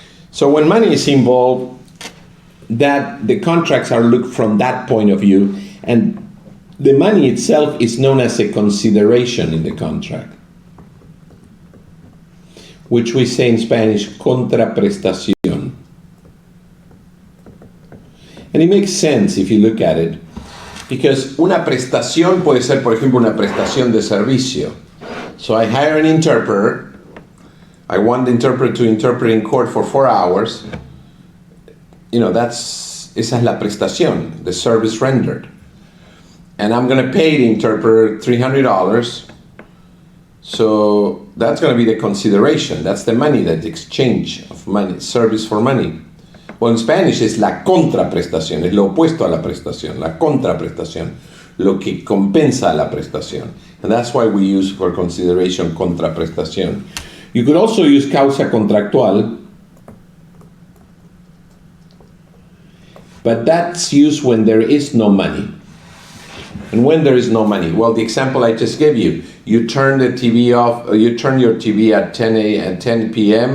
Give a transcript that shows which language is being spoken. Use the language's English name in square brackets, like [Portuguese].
[English] So when money is involved, that the contracts are looked from that point of view, and the money itself is known as a consideration in the contract, which we say in Spanish, contraprestación. And it makes sense if you look at it, because [Spanish] una prestación puede ser, por ejemplo, una prestación de servicio. [English] So I hire an interpreter. I want the interpreter to interpret in court for 4 hours. [Spanish] Esa es la prestación, [English] the service rendered. And I'm going to pay the interpreter $300. So that's going to be the consideration. That's the money, that exchange of money, service for money. Well, in Spanish [Spanish] es la contraprestación, es lo opuesto a la prestación, la contraprestación, lo que compensa a la prestación. [English] And that's why we use for consideration contraprestación. You could also use causa contractual, but that's used when there is no money. And when there is no money? Well, the example I just gave you, you turn the TV off, you turn your TV at 10 p.m.